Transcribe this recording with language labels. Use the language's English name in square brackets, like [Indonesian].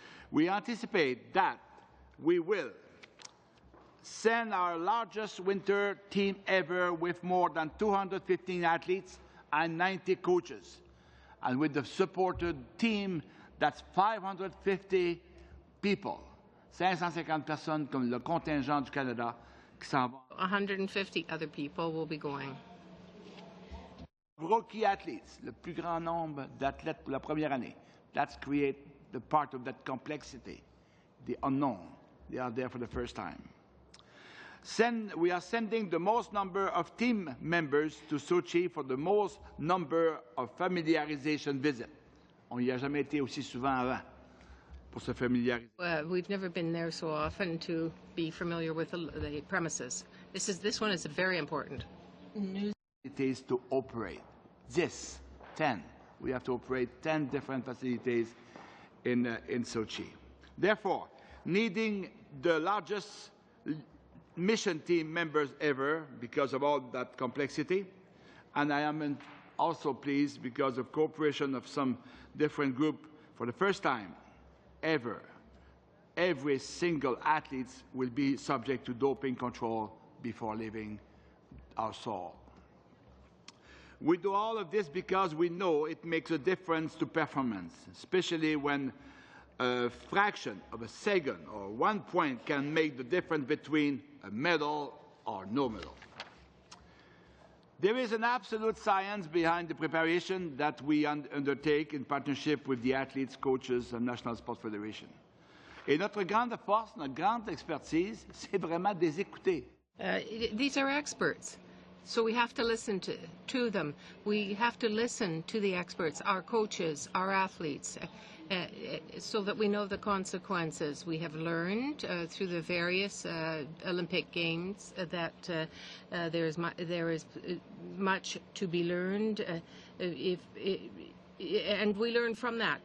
[English] We anticipate that we will send our largest winter team ever with more than 215 athletes and 90 coaches. And with the supported team, that's 550 people. [French] 550 personnes comme le contingent du Canada qui s'en vont. [English] 150 other people will be going. Rookie athletes, [French] le plus grand nombre d'athlètes pour la première année. [English] That's create the part of that complexity, the unknown. They are there for the first time. We are sending the most number of team members to Sochi for the most number of familiarization visits. [French] On n'y a jamais été aussi souvent avant pour se familiariser. [English] We've never been there so often to be familiar with the premises. This one is very important. It is to operate 10. We have to operate 10 different facilities in Sochi. Therefore, needing the largest mission team members ever because of all that complexity, and I am also pleased because of cooperation of some different group for the first time ever. Every single athlete will be subject to doping control before leaving our soil. We do all of this because we know it makes a difference to performance, especially when a fraction of a second or 1 point can make the difference between a medal or no medal. There is an absolute science behind the preparation that we undertake in partnership with the athletes, coaches, and National Sports Federation. [French] Et notre grande force, notre grande expertise, c'est vraiment des écouter. [English] These are experts, so we have to listen to them. We have to listen to the experts, our coaches, our athletes, so that we know the consequences. We have learned through the various Olympic Games that there is much to be learned, and we learn from that.